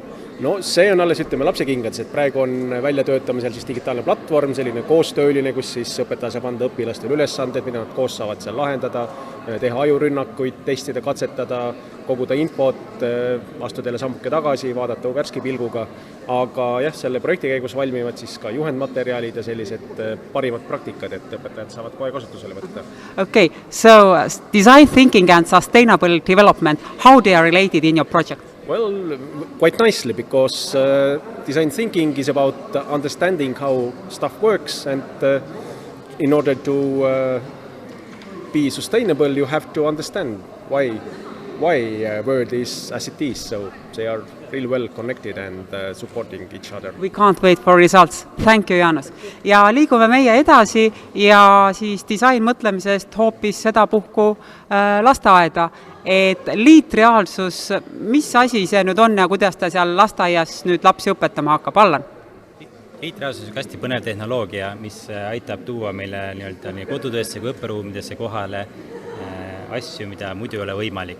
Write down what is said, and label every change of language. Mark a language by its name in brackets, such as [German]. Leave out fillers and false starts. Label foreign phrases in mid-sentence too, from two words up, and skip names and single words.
[Estonian] No see on alles, lapsekingades, et praegu on väljatöötamisel siis digitaalne platvorm, selline koostööline, kus siis õpetaja saab anda õpilastele ülesanded, mida nad koos saavad seal lahendada, teha ajurünnakuid, testida, katsetada, koguda infot, astuda jälle sammuke tagasi, vaadata värske pilguga, aga jah, selle projekti käigus valmivad siis ka juhendmaterjalid ja sellised parimad praktikad, et õpetajad saavad kohe kasutusele võtta. [English] Okay, so design thinking and sustainable development, how they are related in your project? Well, quite nicely, because design thinking is about understanding how stuff works, and in order to be sustainable, you have to understand why world is as it is, so they are really well connected and supporting each other. We can't wait for results. Thank you, Jaanus. [Estonian] Ja liigume meie edasi ja siis disain mõtlemisest hoopis seda puhku lasteaeda, et liitreaalsus, mis asi see nüüd on ja kuidas ta seal lasteaias nüüd lapsi õpetama hakkab? Allan? Liitreaalsus on hästi põnev tehnoloogia, mis aitab tuua meile nii kodutöösse kui õpperuumidesse kohale asju, mida muidu ei ole võimalik.